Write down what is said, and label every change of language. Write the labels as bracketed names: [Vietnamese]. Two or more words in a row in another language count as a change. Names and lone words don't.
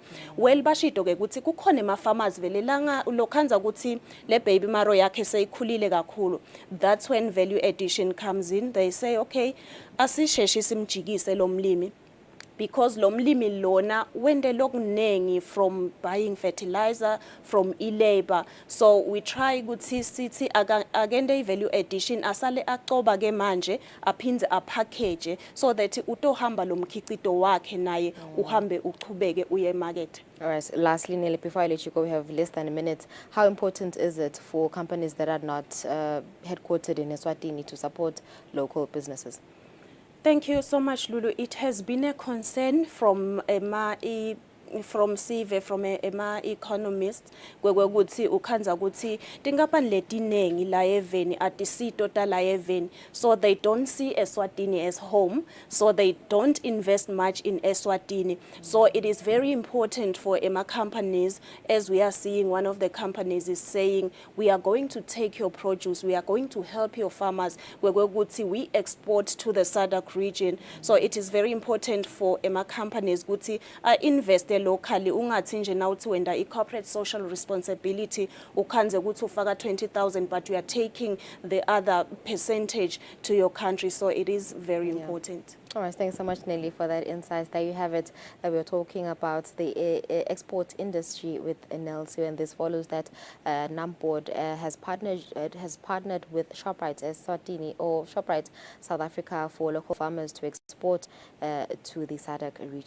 [Swati] Well bashido ke ukuthi kukhona ema-farmers vele langa lokhanza ukuthi le [English] baby marrow [Swati] yakhe seyikhulile kakhulu. [English] That's when value addition comes in. They say okay, [Swati] asisheshe simjikise lo mlimi, because lo mlimi lona wende lokunengi [English] from buying fertilizer, from [Swati] e-labor. [English] So we try [Swati] ukuthi sithi agende i- [English] value addition [Swati] asale acoba ke manje aphinde apackage [English] so that [Swati] utohamba lo mkhicito wakhe naye uhambe uchubeke uye market. [English] All right, lastly, Nelly, before I let you go, we have less than a minute. How important is it for companies that are not headquartered in Eswatini to support local businesses? Thank you so much, Lulu. It has been a concern from Sive, from ema economist, [Swati] kwekuthi ukhanza ukuthi tinkampani letinengi la eveni atisito ta la eveni, [English] so they don't see Eswatini as home, so they don't invest much in Eswatini. So it is very important for ema companies, as we are seeing one of the companies is saying, we are going to take your produce, we are going to help your farmers, kwekuthi we export to the SADC region. So it is very important for ema companies ukuthi invest locally, [Swati] ungathi nje na uthi wenda [English] i-corporate social responsibility [Swati] ukhanze ukuthi ufaka [English] 20,000 but you are taking the other percentage to your country. So it is very important. All right, thanks so much, Nelly, for that insight. There you have it. We were talking about the export industry with Nelsie, and this follows that Nambod has partnered with Shoprite Eswatini or Shoprite South Africa for local farmers to export to the SADC region.